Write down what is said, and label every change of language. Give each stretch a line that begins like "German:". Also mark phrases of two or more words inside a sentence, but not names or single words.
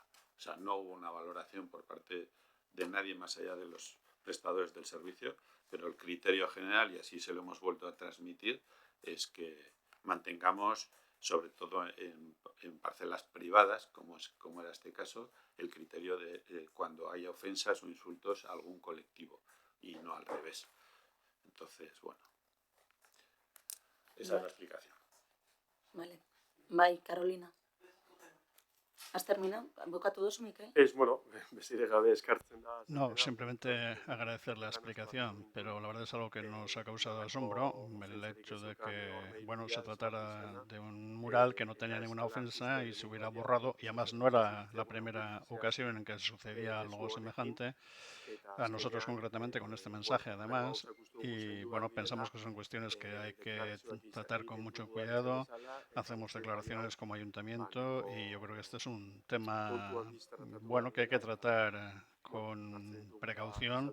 Spanish: O sea, no hubo una valoración por parte de nadie más allá de los prestadores del servicio, pero el criterio general, y así se lo hemos vuelto a transmitir, es que mantengamos, sobre todo en parcelas privadas, como era este caso, el criterio de cuando haya ofensas o insultos a algún colectivo y no al revés. Entonces, bueno, esa es la explicación. Vale. Bai, Carolina. ¿Has terminado?
Basque: Bukatu duzu, Mikel? Bueno, besterik gabe eskartzen da.
Spanish: No, simplemente agradecer la explicación, pero la verdad es algo que nos ha causado asombro, el hecho de que, bueno, se tratara de un mural que no tenía ninguna ofensa y se hubiera borrado, y además no era la primera ocasión en que sucedía algo semejante, a nosotros concretamente con este mensaje además, y bueno, pensamos que son cuestiones que hay que tratar con mucho cuidado, hacemos declaraciones como ayuntamiento y yo creo que este es un tema, bueno, que hay que tratar con precaución.